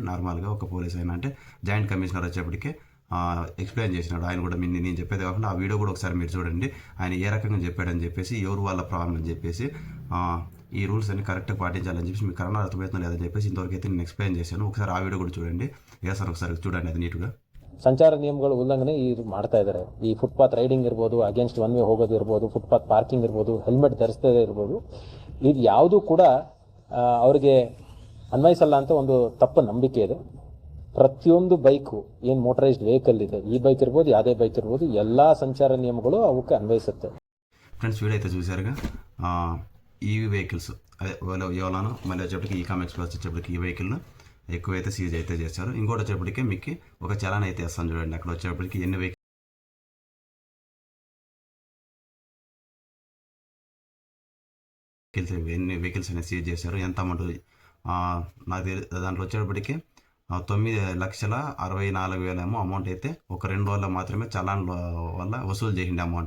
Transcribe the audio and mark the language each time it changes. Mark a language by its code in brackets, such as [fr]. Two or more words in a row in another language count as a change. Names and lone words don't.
[te] నార్మల్గా ఒక పోలీస్ అయినా అంటే [en] joint commissioner [te] వచ్చేప్పటికి ఎక్స్ప్లెయిన్ చేసినాడు. ఆయన కూడా నేను చెప్పేది కాకుండా ఆ వీడియో కూడా ఒకసారి మీరు చూడండి. ఆయన ఏ రకంగా చెప్పాడని చెప్పేసి, ఎవరు వాళ్ళ ప్రాబ్లం అని చెప్పేసి, ఈ రూల్స్ అన్ని కరెక్ట్గా పాటించాలని చెప్పేసి, మీకు కరోనా అర్థమవుతుంది లేదని చెప్పేసి ఇంతవరకు అయితే నేను ఎక్స్ప్లెయిన్ చేశాను. ఒకసారి ఆ వీడియో కూడా చూడండి. సార్ ఒకసారి చూడండి, అది నీట్గా. [kn] ಸಂಚಾರ ನಿಯಮಗಳ ಉಲ್ಲಂಘನೆ ಮಾಡ್ತಾ ಇದ್ದಾರೆ. ಈ [en] footpath riding [kn] ಇರ್ಬೋದು, [en] against one way [kn] ಹೋಗೋದು ಇರ್ಬೋದು, [en] footpath parking [kn] ಇರ್ಬೋದು, ಹೆಲ್ಮೆಟ್ ಧರಿಸದೇ ಇರ್ಬೋದು, ಇದು ಯಾವುದೂ ಕೂಡ ಅವರಿಗೆ ಅನ್ವಯಿಸಲ್ಲ ಅಂತ ಒಂದು ತಪ್ಪು ನಂಬಿಕೆ ಇದೆ. ಪ್ರತಿಯೊಂದು ಬೈಕು ಏನು [en] motorized vehicle [kn] ಇದೆ, ಈ ಬೈಕ್ ಇರ್ಬೋದು, ಯಾವುದೇ ಬೈಕ್ ಇರ್ಬೋದು, ಎಲ್ಲ ಸಂಚಾರ ನಿಯಮಗಳು ಅವಕ್ಕೆ ಅನ್ವಯಿಸುತ್ತೆ. [te] ఫ్రెండ్స్, వీడియో అయితే చూసారుగా. [en] EV vehicles [te] అదే యోలాను, మళ్ళీ వచ్చేప్పటికి ఈకామ్ ఎక్స్ప్రెస్ వచ్చేప్పటికి ఈ వెహికల్ను ఎక్కువైతే సీజ్ అయితే చేశారు. ఇంకోటి వచ్చేప్పటికి మీకు ఒక చలాన్ అయితే వేస్తాను చూడండి. అక్కడ వచ్చేప్పటికి ఎన్ని వెహికల్స్ అనేది సీజ్ చేశారు, ఎంత అమౌంట్ నాకు దాంట్లో వచ్చేటప్పటికి 9,64,000 ఏమో అమౌంట్ అయితే ఒక 2 రోజుల్లో మాత్రమే చలాన్ వల్ల వసూలు చేసిండే అమౌంట్.